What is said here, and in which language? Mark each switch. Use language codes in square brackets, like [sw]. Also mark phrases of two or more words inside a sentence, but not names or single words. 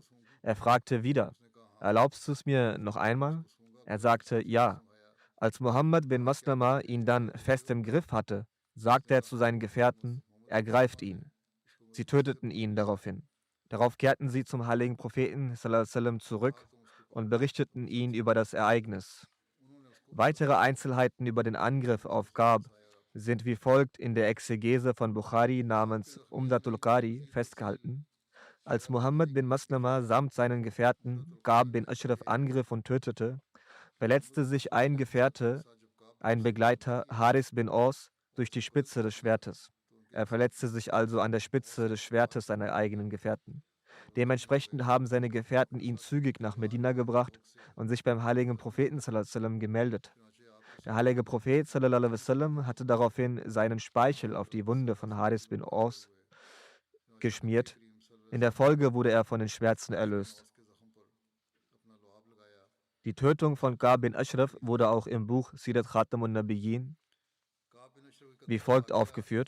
[de] Er fragte wieder: Erlaubst du es mir noch einmal? Er sagte: Ja. Als Muhammad bin Maslama ihn dann fest im Griff hatte, sagte er zu seinen Gefährten: Ergreift ihn. Sie töteten ihn daraufhin. Darauf kehrten sie zum heiligen Propheten [ar] صلى الله عليه وسلم [de] zurück und berichteten ihn über das Ereignis. Weitere Einzelheiten über den Angriff auf Gab sind wie folgt in der Exegese von Bukhari namens Umdatul Qari festgehalten. Als Muhammad bin Maslama samt seinen Gefährten Gab bin Ashraf angriff und tötete, verletzte sich ein Gefährte, ein Begleiter, Haris bin Aus, durch die Spitze des Schwertes. Er verletzte sich also an der Spitze des Schwertes seiner eigenen Gefährten. Dementsprechend haben seine Gefährten ihn zügig nach Medina gebracht und sich beim heiligen Propheten [ar] صلى الله عليه وسلم [de] gemeldet. Der heilige Prophet [ar] صلى الله عليه وسلم [de] hatte daraufhin seinen Speichel auf die Wunde von Haris bin Aus geschmiert. In der Folge wurde er von den Schmerzen erlöst. Die Tötung von Gab bin Ashraf wurde auch im Buch Sirat Khatamun Nabiyyin wie folgt aufgeführt.